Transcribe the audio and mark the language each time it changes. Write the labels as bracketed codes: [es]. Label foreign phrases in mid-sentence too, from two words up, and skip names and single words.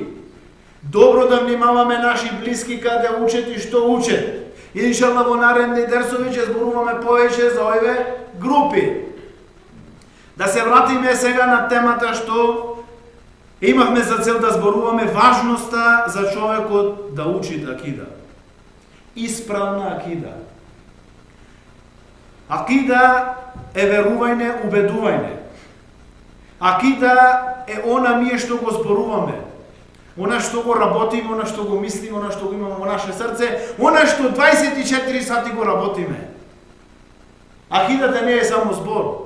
[mk] Добро да внимаваме наши блиски каде учат и што учат. Иншалла во наредни дерсови ќе зборуваме повеќе за овие групи. Да се вратиме сега на темата што имавме за цел да зборуваме важноста за човекот да учи акида. Исправна акида. Акида е верување, убедување. Акида е она ние што го зборуваме. Она што го работиме, она што го мислиме, она што го имаме во наше срце, она што 24 сати го работиме. Акидата не е само збор.